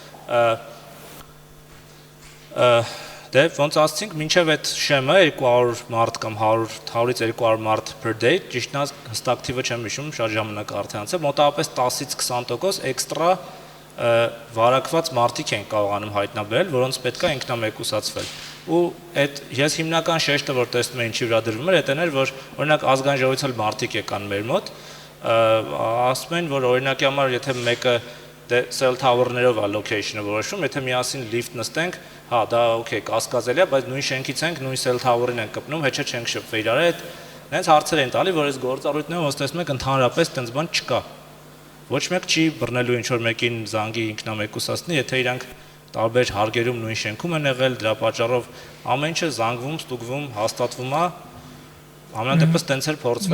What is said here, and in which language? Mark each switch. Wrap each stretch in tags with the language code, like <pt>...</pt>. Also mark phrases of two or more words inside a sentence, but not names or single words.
<hy>դե ոնց ասացինք, մինչև այդ շեմը 200 մարդ կամ 100-ից 200 մարդ</hy> <en>per day,</en> <hy>ճիշտն հստակ թիվը չեմ հիշում, շատ ժամանակ արդեն անցել, մոտավորապես 10-ից 20% էքստրա վարակված մարդիկ են կարողանում հայտնաբերել, որոնց պետք է ինքնամեկուսացվել։ Ու այդ ես հիմնական շեշտը որ տեսնում եմ ինչի վրա դրվում էր, դա էր, որ օրինակ ազգային ժողովից էլ մարդիկ եկան մեր մոտ, ասում են, որ օրինակի համար եթե մեկը</hy> <en>cell tower-ներով</en> <hy>է location-ը որոշում, եթե միասին lift նստենք, հա, դա okay, կասկածելի է, բայց նույն շենքից ենք, նույն</hy> <en>cell tower-ին</en> <hy>ենք կպնում, հեչը չենք շփվել իրար հետ։ Նենց հարցեր են տալի, որ այս գործառույթները ոնց տեսնում եք ընդհանրապես տենց բան չկա։ Ոչ մեկ չի բռնելու ինչ որ մեկին զանգի ինքնամեկուսացնի, եթե իրանք տարբեր հարգերում նույն շենքում են եղել, դրա պատճառով ամեն ինչը զանգվում, ստուգվում, հաստատվում է։ Ամեն դեպս տենց էր փորձվեց</hy>